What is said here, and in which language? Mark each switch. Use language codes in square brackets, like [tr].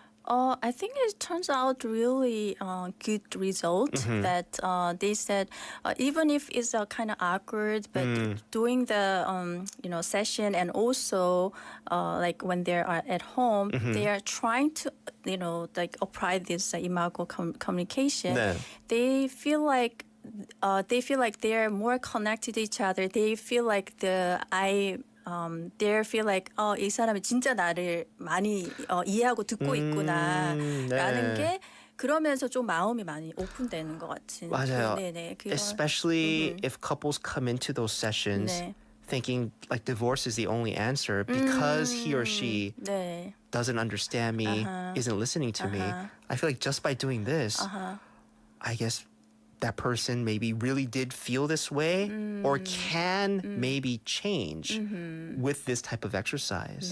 [en] I think it turns out really good result that they said even if it's kind of awkward, but doing the session and also like when they are at home, they are trying to like apply this imago communication. [ko] 네. [en] They feel like they're more connected to each other. They feel like they feel like [ko] 이 사람이 진짜 나를 많이 이해하고 듣고 있구나라는 네. 게 그러면서 좀 마음이 많이 오픈되는 것 같은. 맞아요. 네네. [en] Especially if couples come into those sessions [ko] 네. [en] thinking like divorce is the only answer because he or she [ko] 네. [en] doesn't understand me, isn't listening to me. I feel like just by doing this, I guess that person maybe really did feel this way or can maybe change with this type of exercise.